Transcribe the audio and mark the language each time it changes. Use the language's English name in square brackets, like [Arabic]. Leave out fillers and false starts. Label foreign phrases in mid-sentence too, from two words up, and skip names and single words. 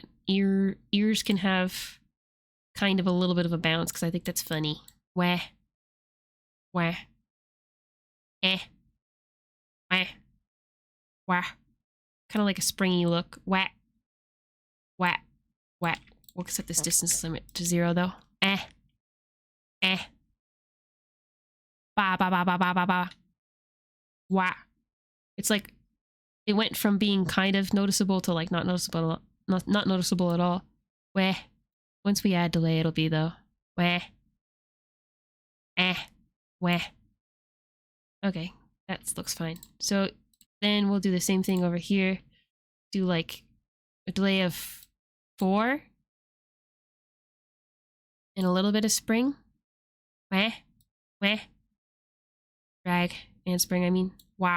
[English] Ears can have kind of a little bit of a bounce because I think that's funny. Wah. Wah. Wah. Wah. Kind of like a springy look. Wah. Wah. Wah. We'll set this distance limit to 0 though. Eh. Eh. Ba ba ba ba ba ba ba. Wah. It's like it went from being kind of noticeable to like not noticeable, not noticeable at all. Wah. Once we add delay, it'll be though. Wah. Eh. Wah. Okay, that looks fine. So then we'll do the same thing over here. Do like a delay of 4 and a little bit of spring. Wah. Wah. Drag and spring, I mean. Wah.